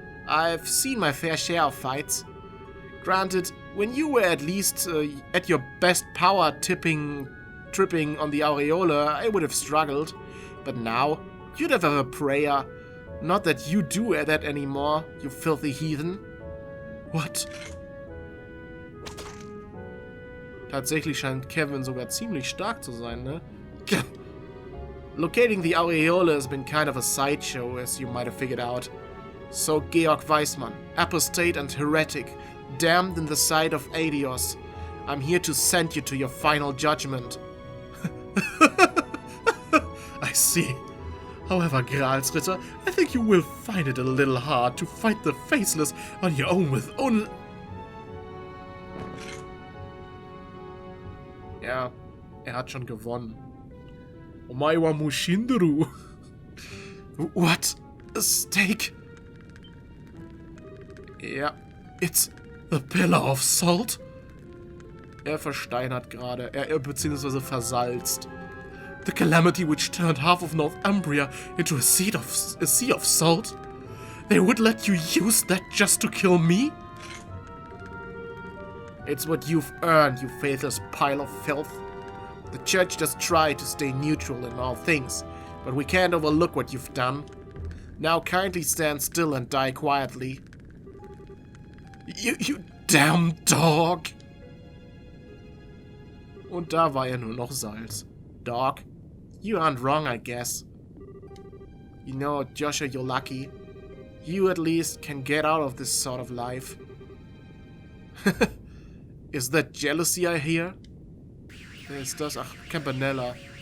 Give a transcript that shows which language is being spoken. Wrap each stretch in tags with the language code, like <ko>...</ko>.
<en>I've seen my fair share of fights. Granted, when you were at least at your best power tripping on the Aureole, I would have struggled. But now, you'd have a prayer. Not that you do that anymore, you filthy heathen. What?</en> <de>Tatsächlich scheint Kevin sogar ziemlich stark zu sein, ne?</de> <en>Locating the Aureole has been kind of a sideshow, as you might have figured out. So Georg Weissmann, apostate and heretic, damned in the sight of Eidios, I'm here to send you to your final judgment. I see. However, Graal's Ritter, I think you will find it a little hard to fight the Faceless on your own with only...</en> <de>Ja, hat schon gewonnen.</de> <ja>Omaiwa Mushinderu.</ja> <en>What? A steak?</en> <de>Ja,</de> <en>it's the pillar of salt?</en> <de>Er versteinert gerade, beziehungsweise versalzt.</de> <en>The calamity which turned half of Northumbria into a sea of salt? They would let you use that just to kill me? It's what you've earned, you faithless pile of filth. The church does try to stay neutral in all things, but we can't overlook what you've done. Now kindly stand still and die quietly. You damn dog!</en> <de>Und da war ja nur noch Salz.</de> <en>Dog, you aren't wrong, I guess. You know, Joshua, you're lucky. You at least can get out of this sort of life. Is that jealousy I hear?</en> <de>Wer ist das? Ach,</de> <en>Campanella.</en>